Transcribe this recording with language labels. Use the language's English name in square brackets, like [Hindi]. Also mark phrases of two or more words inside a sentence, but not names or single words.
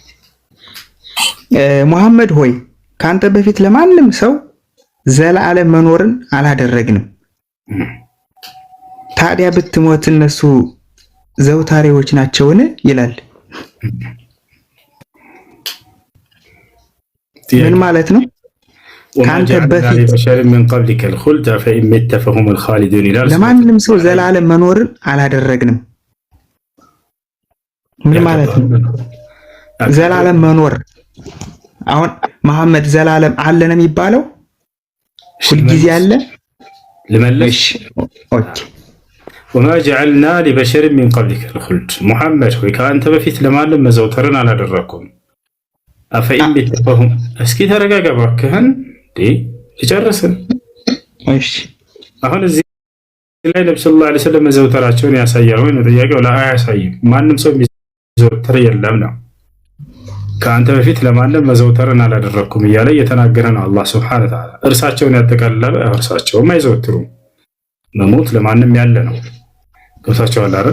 [Amharic] መሐመድ ሆይ ካንተ በፊት ለማንም ሰው ዘላለም መኖርን አላደረግንም። ታዲያ ብትሞት እነሱ ዘውታሪዎች ናቸውን? ይላል። ምን ማለት ነው? ካንተ በፊት [Arabic] من قبلك الخلد فإن مت فهم الخالدون ይላል። [Amharic] ለማንም ሰው ዘላለም መኖርን አላደረግንም። ምን ማለት ነው? ዘላለም መኖር አሁን መሐመድ ዘላለም አለ ነው የሚባለው? ሁልጊዜ አለ? ልመለሽ። ኦኬ [Arabic] وما جعلنا لبشر من قبلك الخلد [Amharic] محمد ሆይ ከአንተ በፊት ለማንም መዘውተርን አላደረኩም። [Arabic] أفإن مت فهم [Amharic] እስኪ ተረጋጋ እባክህን ይጨርስን። እሺ አሁን እዚህ ላይ ነብዩ [Arabic] صلى الله عليه وسلم [Amharic] መዘውተራቸውን ያሳያል ወይ ነው ጥያቄው? አያሳይም። ማንም ሰው የሚዘውተር የለም ነው። ከአንተ በፊት ለማንም መዘውተርን አላደረኩም እያለ እየተናገረ ነው አላህ [Arabic] سبحانه وتعالى። [Amharic] እርሳቸውን ያጠቃለለ እርሳቸውም አይዘወትሩም። መሞት ለማንም ያለ ነው። ገብታችኋል አይደል?